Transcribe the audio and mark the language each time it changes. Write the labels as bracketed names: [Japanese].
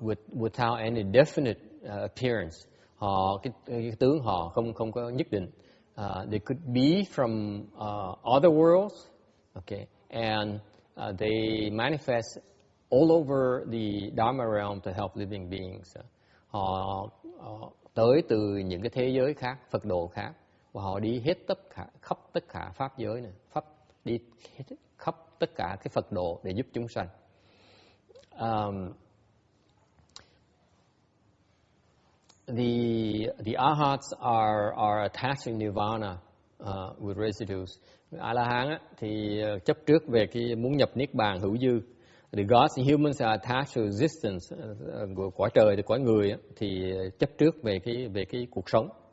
[English] Without any definite appearance, [Vietnamese] cái tướng họ không có nhất định. [English] They could be from other worlds, okay, and they manifest all over the Dharma realm to help living beings. [Vietnamese] Họ tới từ những cái thế giới khác, Phật độ khác, và họ đi hết khắp tất cả pháp giới này, đi khắp tất cả cái Phật độ để giúp chúng sanh. [English] The arhats are attached to nirvana with residues. [Vietnamese] A La Hán thì chấp trước về cái muốn nhập niết bàn hữu dư. [English] The gods and humans are attached to existence. [Vietnamese] Cõi trời thì cõi người thì chấp trước về cái cuộc sống.